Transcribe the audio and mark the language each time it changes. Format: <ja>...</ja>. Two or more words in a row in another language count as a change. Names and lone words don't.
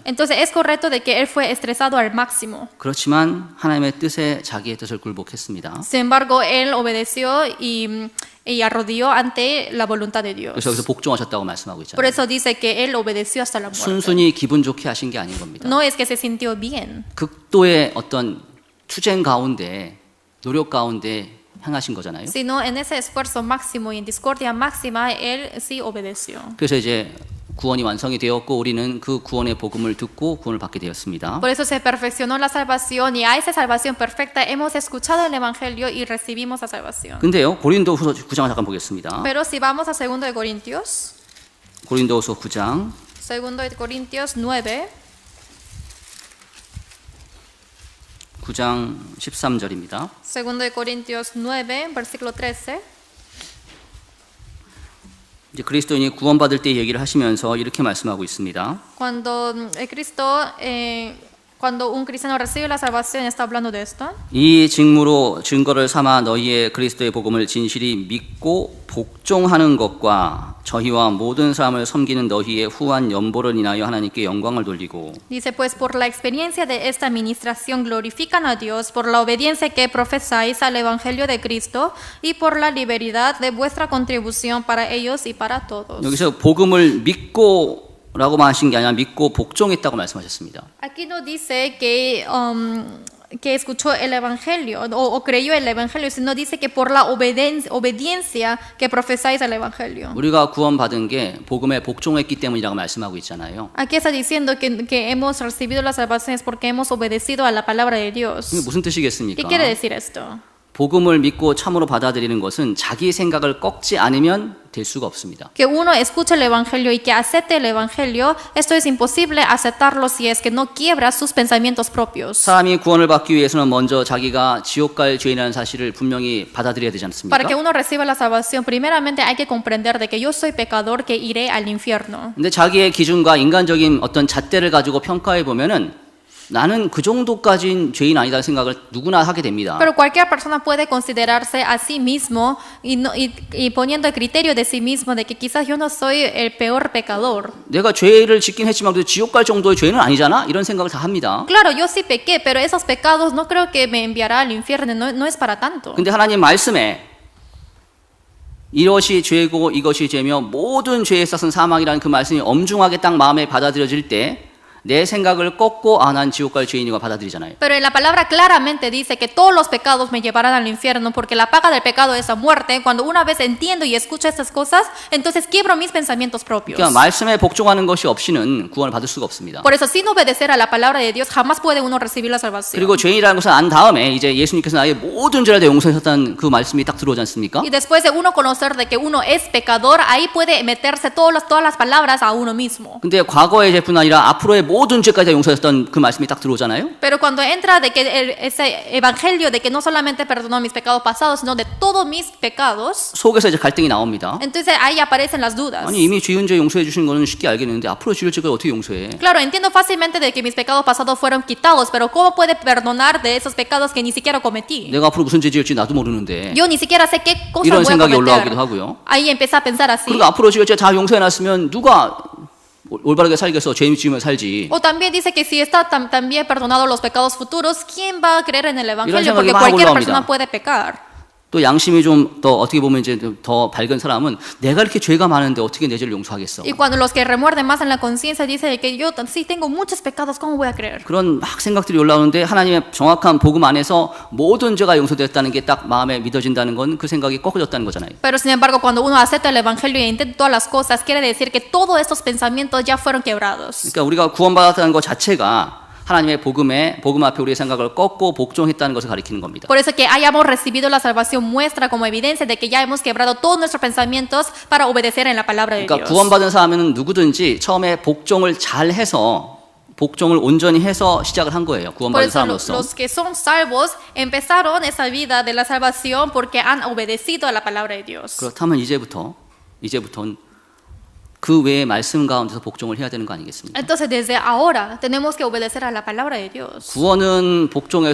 <es>Entonces es correcto de que él fue estresado al máximo.</es> <ko>그렇지만 하나님의 뜻에 자기의 뜻을 굴복했습니다.</ko> <es>Sin embargo, él obedeció y arrodilló ante la voluntad de Dios.</es> <ko>그래서 여기서 복종하셨다고 말씀하고</ko> <es>Por</es> <ko>있잖아요.</ko> <es>eso dice que él obedeció hasta la muerte.</es> <ko>순순히 기분 좋게 하신 게 아닌 겁니다.</ko> <es>No es que se sintió bien,</es> <ko>극도의 어떤 투쟁 가운데 노력 가운데 행하신 거잖아요.</ko> <es>sino en ese esfuerzo máximo y en discordia máxima, él sí obedeció.</es> <ko>그래서 이제 구원이 완성이 되었고 우리는 그 구원의 복음을 듣고 구원을 받게 되었습니다.</ko> <es>Por eso se perfeccionó la salvación y a esa salvación perfecta hemos escuchado el Evangelio y recibimos la salvación.</es> <ko>근데요, 고린도후서 9장을 잠깐 보겠습니다.</ko> <es>Pero si vamos a 2 de Corintios,</es> <ko>고린도후서 9장</ko> <es>2 de Corintios 9,</es> <ko>9장 13절입니다.</ko> <es>2 de Corintios 9, versículo 13.</es> <ko>이제 그리스도인이 구원받을 때 얘기를 하시면서 이렇게 말씀하고 있습니다.</ko> <es>Cuando un cristiano recibe la salvación, está hablando de esto.</es> <ko>이 직무로 증거를 삼아 너희의 그리스도의 복음을 진실히 믿고 복종하는 것과 저희와 모든 사람을 섬기는 너희의 후한 연보를 인하여 하나님께 영광을 돌리고</ko> <es>Dice, pues por la experiencia de esta administración glorifican a Dios, por la obediencia que profesáis al Evangelio de Cristo y por la liberalidad de vuestra contribución para ellos y para todos.</es> <ko>여기서 복음을 믿고 라고만 하신 게 아니라 믿고 복종했다고 말씀하셨습니다.</ko> <es>Aquí no dice que escuchó el Evangelio o creyó el Evangelio, sino dice que por la obediencia que profesáis al Evangelio.</es> <ko>우리가 구원받은 게 복음에 복종했기 때문이라고 말씀하고 있잖아요.</ko> <es>Aquí está diciendo que hemos recibido las salvaciones porque hemos obedecido a la palabra de Dios.</es> <ko>이게 무슨 뜻이겠습니까?</ko> <es>¿Qué quiere decir esto?</es> <ko>복음을 믿고 참으로 받아들이는 것은 자기 생각을 꺾지 않으면 될 수가 없습니다.</ko> <es>Que uno escuche el Evangelio y que acepte el Evangelio, esto es imposible aceptarlo si es que no quiebra sus pensamientos propios.</es> <ko>사람이 구원을 받기 위해서는 먼저 자기가 지옥 갈 죄인이라는 사실을 분명히 받아들여야 되지 않습니까?</ko> <es>Para que uno reciba la salvación, primeramente hay que comprender de que yo soy pecador que iré al infierno.</es> <ko>근데 자기의 기준과 인간적인 어떤 잣대를 가지고 평가해 보면은 나는 그 정도까지는 죄인 아니다는 생각을 누구나 하게 됩니다.</ko> <es>Pero cualquier persona puede considerarse a sí mismo y poniendo el criterio de sí mismo de que quizás yo no soy el peor pecador.</es> <ko>내가 죄를 짓긴 했지만 그래도 지옥 갈 정도의 죄는 아니잖아? 이런 생각을 다 합니다.</ko> <es>Claro, yo sí pequé, pero esos pecados no creo que me enviará al infierno, no es para tanto.</es> <ko>근데 하나님 말씀에 이것이 죄고 이것이 죄며 모든 죄에 있어서는 사망이라는 그 말씀이 엄중하게 딱 마음에 받아들여질 때 내 생각을 꺾고 난 지옥 갈 죄인이가 받아들이잖아요.</ko> <es>Pero en la palabra claramente dice que todos los pecados me llevarán al infierno porque la paga del pecado es la muerte. Cuando una vez entiendo y escucho estas cosas, entonces quiebro mis pensamientos propios.</es> <ko>그러니까 말씀에 복종하는 것이 없이는 구원을 받을 수가 없습니다.</ko> <es>Por eso, sin obedecer a la palabra de Dios, jamás puede uno recibir la salvación.</es> <ko>그리고 죄인이라는 것을 안 다음에 이제 예수님께서 나의 모든 죄를 다 용서하셨다는 그 말씀이 딱 들어오지 않습니까?</ko> <es>Y después de uno conocer de que uno es pecador, ahí puede meterse todas las palabras a uno mismo.</es> <ko>근데 과거의 죄뿐 아니라 앞으로의 모든 죄까지 다 용서하셨던 그 말씀이 딱 들어오잖아요.</ko> <es>Pero cuando entra de que ese evangelio de que no solamente perdonó mis pecados pasados, sino de todos mis pecados,</es> <ko>속에서 이제 갈등이 나옵니다.</ko> <es>entonces ahí aparecen las dudas.</es> <ko>아니 이미 지은 죄 용서해 주신 거는 쉽게 알겠는데 앞으로 지을 죄가 어떻게 용서해?</ko> <es>Claro, entiendo fácilmente de que mis pecados pasados fueron quitados, pero ¿cómo puede perdonar de esos pecados que ni siquiera cometí?</es> <ko>내가 앞으로 무슨 죄 지을지 나도 모르는데</ko> <es>Yo ni siquiera sé qué cosas</es> <ko>이런</ko> <es>voy a</es> <ko>생각이</ko> <es>cometer.</es> <ko>올라오기도 하고요.</ko> <es>Ahí empecé a pensar así.</es> <ko>그리고 앞으로 지을 죄 다 용서해 놨으면 누가 올바르게 살겠어? 죄 지으면 살지.</ko> <es>O también dice que si está también perdonado los pecados futuros, ¿quién va a creer en el evangelio?</es> <ko>생각이</ko> <es>Porque</es> <ko>막</ko> <es>cualquier</es> <ko>올라옵니다.</ko> <es>persona puede pecar.</es> <ko>또 양심이 좀 더 어떻게 보면 이제 더 밝은 사람은 내가 이렇게 죄가 많은데 어떻게 내 죄를 용서하겠어?</ko> <es>Y cuando los que remuerden más en la conciencia dicen que yo sí tengo muchos pecados, ¿cómo voy a creer?</es> <ko>그런 막 생각들이 올라오는데 하나님의 정확한 복음 안에서 모든 죄가 용서됐다는 게 딱 마음에 믿어진다는 건 그 생각이 꺾어졌다는 거잖아요.</ko> <es>Pero sin embargo, cuando uno acepta el evangelio y intenta todas las cosas, quiere decir que todos estos pensamientos ya fueron quebrados.</es> <ko>그러니까 우리가 구원받았다는 것 자체가 하나님의 복음 앞에 우리의 생각을 꺾고 복종했다는 것을 가리키는 겁니다.</ko> <es>Por eso que hayamos recibido la salvación muestra como evidencia de que ya hemos quebrado todos nuestros pensamientos para obedecer en la palabra de</es> <ko>그러니까</ko> <es>Dios.</es> <ko>구원받은 사람은 누구든지 처음에 복종을 잘 해서 복종을 온전히 해서 시작을 한 거예요.</ko> <es>Por</es> <ko>구원받은</ko> <es>eso</es> <ko>사람으로서.</ko> <es>los que son salvos empezaron esa vida de la salvación porque han obedecido a la palabra de Dios.</es> <ko>그렇다면 이제부터는 그 외의 말씀 가운데서 복종을 해야 되는 거 아니겠습니까?</ko> <es>Entonces desde ahora tenemos que obedecer a la palabra de Dios.</es>